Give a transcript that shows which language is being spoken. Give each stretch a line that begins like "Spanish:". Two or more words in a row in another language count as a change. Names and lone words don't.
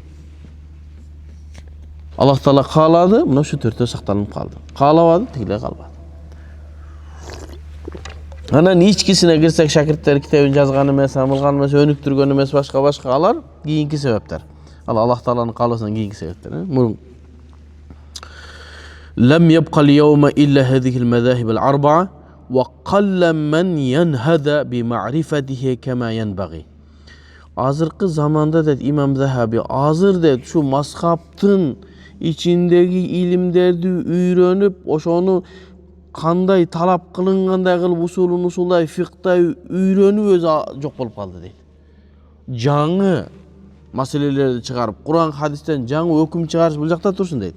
Kyrgyz: Аллах Таала каалады, мына ушу төртөө сакталынып калды. Каалабады, тигиле калбады. Анан ичкисине кирсек, шакирттер китебин жазган эмес, амылган эмес, өнүктүргөн эмес, башка алар кийинки себептер. Ал Аллах Тааланын каалоосунан кийинки себептер.
Arabic: لم يبقى اليوم إلا هذه المذاهب الأربعة وقل من ينهض بمعرفته كما ينبغي.
Kyrgyz: Азыркы заманда дейт имам Захаби, азыр дейт şu мазхабтын ичиндеги илимдерди үйрөнүп, ошону кандай талап кылынгандай кылып усулдай, фиктай үйрөнүп өзү жок болуп калды дейт. Жаңы маселелерди чыгарып, Куран хадистен жаңы өкүм чыгарыш бул жакта турсун дейт.